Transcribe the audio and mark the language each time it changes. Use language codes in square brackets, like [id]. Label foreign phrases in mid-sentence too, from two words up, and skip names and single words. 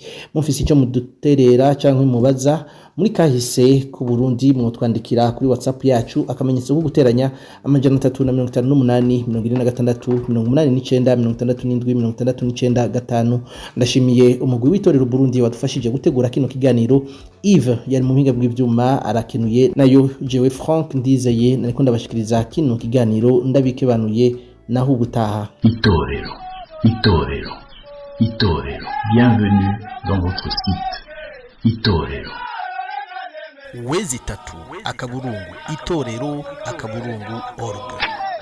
[rn] Mufise icyo muduterera cyangwa mubaza muri kahise ku Burundi mwotwandikira kuri WhatsApp yacu akamenyetso ko guteranya 358 26 89 67 ndashimiye umugwi w'itorero Burundi wadufashije gutegura kino kiganiro. Yves yari mu mpinga bw'ivyuma arakenuye nayo jewe Frank Ndizeye nariko ndabashikiriza kino kiganiro ndabikebanuye naho gutaha. Itorero, itorero, itorero. [fr] Bienvenue dans votre site. [rn] Itorero. Wezi tatu akaburungu itorero akaburungu org.